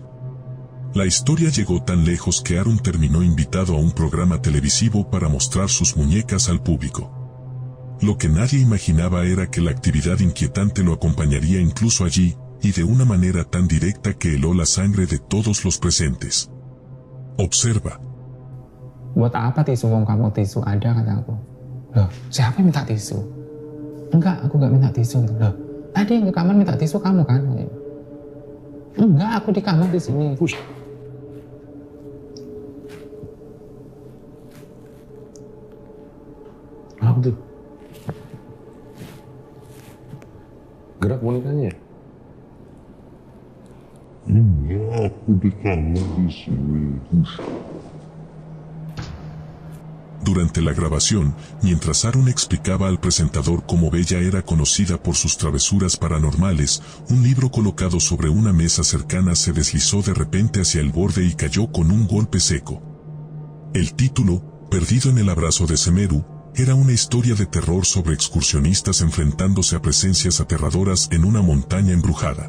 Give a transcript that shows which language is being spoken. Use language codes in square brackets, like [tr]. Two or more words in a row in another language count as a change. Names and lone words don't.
[es] La historia llegó tan lejos que Arun terminó invitado a un programa televisivo para mostrar sus muñecas al público. Lo que nadie imaginaba era que la actividad inquietante lo acompañaría incluso allí, y de una manera tan directa que heló la sangre de todos los presentes. Observa. [id] Buat apa tisu wong kamu tisu ada kata aku. Loh, siapa yang minta tisu? Enggak, aku enggak minta tisu. Loh, tadi yang ke kamar minta tisu kamu kan? Enggak, aku di kamar di sini. Apa tuh? Gerak bonekanya? Enggak, aku di kamar di sini. [es] Durante la grabación, mientras Aaron explicaba al presentador cómo Bella era conocida por sus travesuras paranormales, un libro colocado sobre una mesa cercana se deslizó de repente hacia el borde y cayó con un golpe seco. El título, Perdido en el abrazo de Semeru, era una historia de terror sobre excursionistas enfrentándose a presencias aterradoras en una montaña embrujada.